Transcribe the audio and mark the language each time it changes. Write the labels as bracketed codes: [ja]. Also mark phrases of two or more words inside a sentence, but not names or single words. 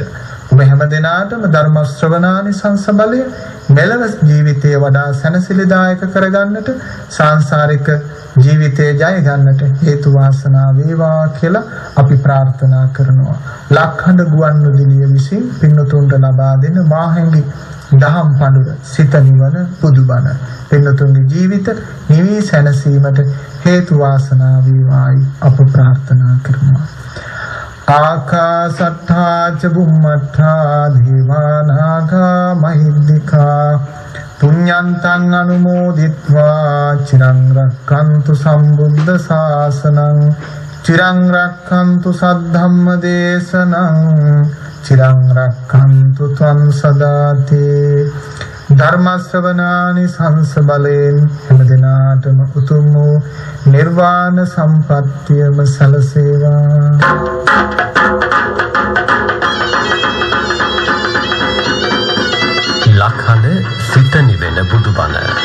[si] ඔබ හැම දිනාටම ධර්ම ශ්‍රවණානිසංස බලය මෙලව ජීවිතය වඩා සැනසෙලිදායක කරගන්නට, සාංශාරික ජීවිතය ජය ගන්නට හේතු වාසනා වේවා කියලා අපි ප්‍රාර්ථනා කරනවා. ලක්හඬ ගුවන්විදුලිය විසින් පින්නතුන්ට ලබා දෙන මාහැඟි දහම් පඬුර සිත නිවන බුදුබණ පින්නතුන්ගේ ජීවිත නිවී සැනසීමට හේතු වාසනා වේවායි අප ප්‍රාර්ථනා කරනවා. [pi] ආකාසට්ඨා ච බුම්මට්ඨා දීවානාගා මහිද්దికා පුඤ්ඤන්තං අනුමෝදිත්වා චිරං රක්ඛන්තු සම්බුද්ධ ශාසනං චිරං රක්ඛන්තු සද්ධම්ම දේශනං චිරං රක්ඛන්තු ත්වං සදාති [si] ධර්ම ශ්‍රවණානි සංස බලයෙන් හැම දිනාටම උතුම් වූ නිර්වාණ සම්පත්තියම සැලසේවා. ලක්හඬ සිත නිවෙන බුදුබණ.